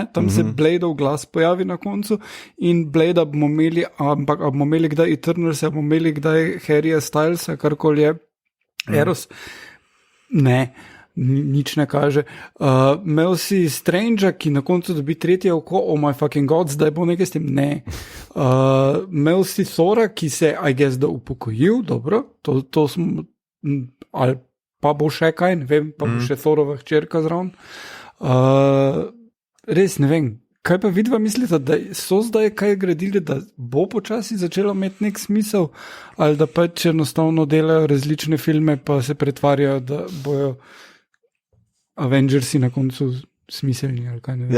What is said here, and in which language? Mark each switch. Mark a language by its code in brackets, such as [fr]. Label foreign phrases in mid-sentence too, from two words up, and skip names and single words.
[sl] Tam se Bladeov glas pojavi na koncu in Blade bomo imeli, ampak bomo imeli kdaj Eternals, bomo imeli kdaj Harryja Stylesa, karkoli je Eros. Ne, nič ne kaže. Imel si Strangea, ki na koncu dobi tretje oko, [en] oh my fucking god, [sl] zdaj bo nekaj s tem. Ne. Imel si Thora, ki se, [en] I guess, [sl] da upokojil, dobro, to smo, ali pa bo še kaj, ne vem, pa bo še Thorova hčerka zraven. Res ne vem, kaj pa vidva mislite, da so zdaj kaj gradili, da bo počasi začelo imeti nek smisel, ali da pač enostavno delajo različne filme, pa se pretvarjajo, da bojo Avengersi na koncu smiselni, ali kaj ne vem.